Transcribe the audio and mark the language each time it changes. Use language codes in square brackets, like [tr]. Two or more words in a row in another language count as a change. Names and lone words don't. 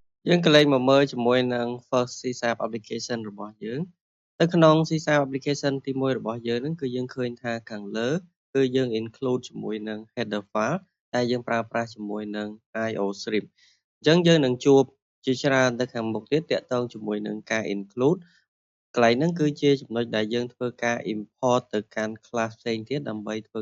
[km] យើងក៏លេខមកមើលជាមួយនឹង [en] first C# application [km] របស់យើងនៅក្នុង [en] C# application [km] ទី1របស់យើងហ្នឹងគឺយើងឃើញថាខាងលើគឺយើង include ជាមួយនឹង [en] header file [km] ដែលយើងប្រើប្រាស់ជាមួយនឹង IOStream អញ្ចឹងយើងនឹងជួបជាច្រើនទៅខាងមុខទៀតទាក់ទងជាមួយនឹងការ include កន្លែងហ្នឹងគឺជាចំណុចដែលយើងធ្វើការ import ទៅកាន់ class ផ្សេងទៀតដើម្បីធ្វើ